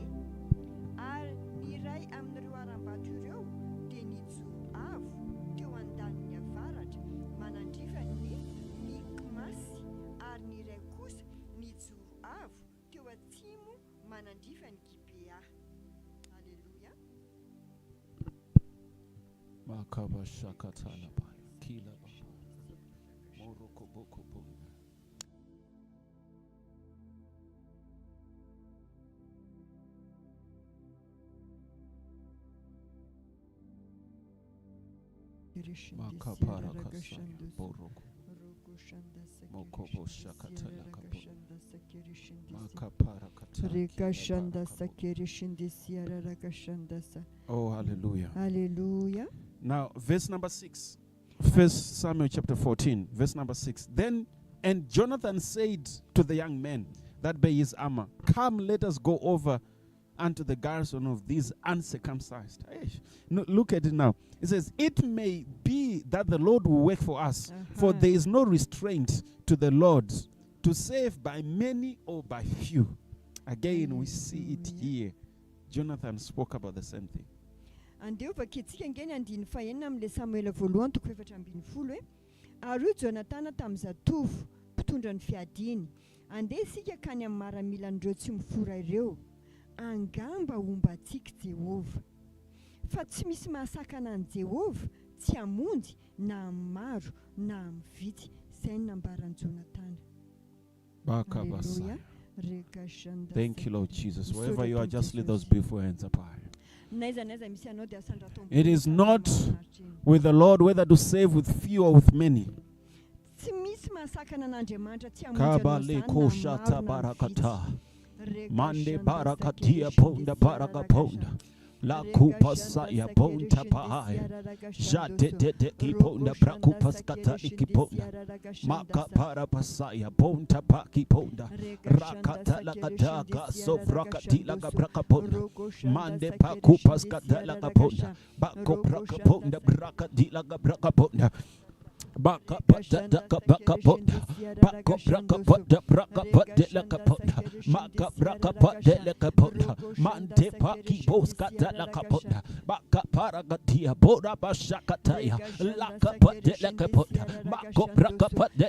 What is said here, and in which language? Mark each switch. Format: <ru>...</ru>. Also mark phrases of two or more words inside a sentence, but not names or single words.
<mg>Ary ny iray amin'ireo aram-bato ireo dia nijoro avo teo andaniny avaratra manandrifa ny Mikmasy, ary ny iray kosa nijoro avo teo atsimo manandrifa ny Gibea.</mg> <en>Alleluia. Makaba shakatala ba kila ba moroko boko bo. Makapara kasaya boroko mokobo shakatala kabo. Makapara Rekashanda katala. sakirishindi siara rakashandasa. Oh, hallelujah. Hallelujah. Now, verse number 6. 1 Samuel chapter 14, verse number 6. Then, and Jonathan said to the young men that bare his armor, Come, let us go over unto the garrison of these uncircumcised. Eish. No, look at it now. It says, It may be that the Lord will work for us, for there is no restraint to the Lord to save by many or by few. Again, we see it here. Jonathan spoke about the same thing.</en> <mg>Andeo vakitsika ngeny andiny fahenina amin'le Samuela voalohany toko 7:20 hoe ary io Jonatana tamin'ny zatovo mpitondra ny fiadiny, andeha isika kany amin'ny maramilan'ireo tsy mifora ireo, angamba hombantsika Jehova. Fa tsy misy mahasakana an'i Jehova, tsy hamonjy na amin'ny maro na amin'ny vitsy. Izay nambaran'i Jonatana.</mg> <en>Hallelujah. Rekashanda. Thank you, Lord Jesus. Wherever you are, just lift those beautiful hands up high. It is not with the Lord whether to save with few or with many.</en> <mg>tsy misy mahasakana an'Andriamanitra tsy Kabale koshata barakata. Mande barakatia ponda barakaponda. La kupasaya ponta paaya. Jate tete kiponda brakupaskatali kiponda. Maka para pasaya ponta paki ponda. Rakata la kadaka sofrakati la kabrakaponda. Mande pakupaskata la kaponda. Bako brakaponda brakati la kabrakaponda. Baka pata baka pota, baka braka pota braka pota la kapota, maka braka pota la kapota, mante paki boska la kapota, baka paragatia bora bashakataya, la kapota la kapota, baka braka pota</mg>